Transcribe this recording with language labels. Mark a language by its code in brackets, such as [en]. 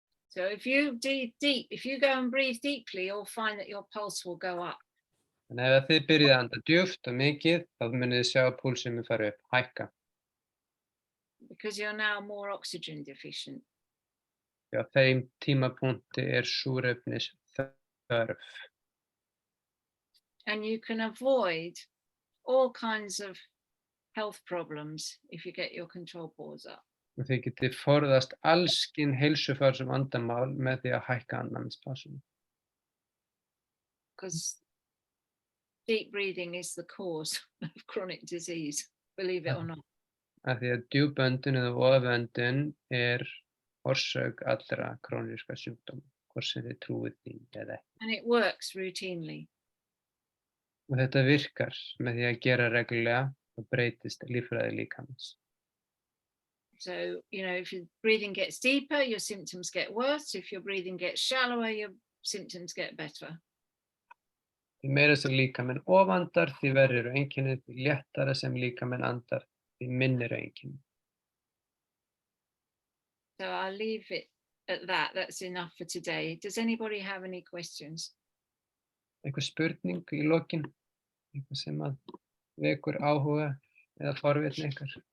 [en] So if you go and breathe deeply, you'll find that your pulse will go up. [is] Þannig að ef þið byrjið að anda djúpt og mikið, þá munið þið sjá að púlsinn mun fara upp, hækka. [en] Because you're now more oxygen deficient. [is] Já, þeim tímapunkti er súrefnis þörf. [en] And you can avoid all kinds of health problems if you get your control pause up. [is] Og þið getið forðast allskyn heilsufarsum vandamál með því að hækka andnæmispásuna. [en] Because deep breathing is the cause of chronic disease, believe it or not. [is] Af því að djúp öndun eða oföndun er orsök allra króníska sjúkdóma, hvort sem þið trúið því eða ekki. [en] And it works routinely. [is] Og þetta virkar með því að gera reglulega og breytist líffræði líkamans. [en] So, you know, if your breathing gets deeper, your symptoms get worse. If your breathing gets shallower, your symptoms get better. [is] Því meira sem líkaminn ofandar, því verri eru einkenni, því léttara sem líkaminn andar, því minni eru einkenni. [en] So I'll leave it at that. That's enough for today. Does anybody have any questions? [is] Einhver spurning í lokin? Eitthvað sem að vekur áhuga eða forvitni ykkar?